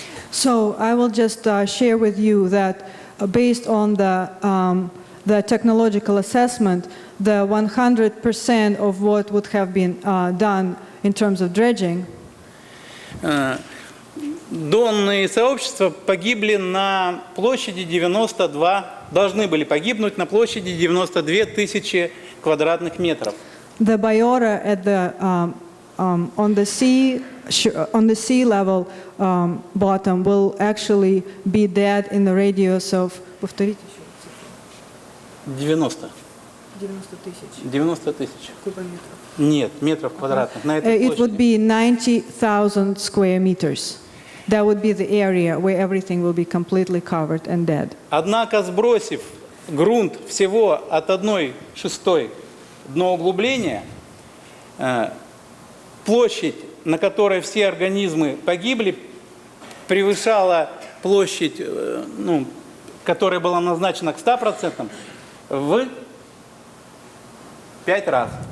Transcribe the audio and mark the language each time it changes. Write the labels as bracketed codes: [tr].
[en] So I will just share with you that based on the technological assessment, the 100% of what would have been done in terms of dredging, [ru] донные сообщества погибли на площади 92, должны были погибнуть на площади 92 тысячи квадратных метров. [en] the biota at on the sea level bottom will actually be dead in the radius of [ru] 90 тысяч. Нет, метров квадратных. На этой [en] It would [ru] площади. [en] be 90,000 square meters. That would be the area where everything will be completely covered and dead. [ru] Однако, сбросив грунт всего от 1/6 дноуглубления, площадь, на которой все организмы погибли, превышала площадь, которая была назначена к 100%, в 5 раз.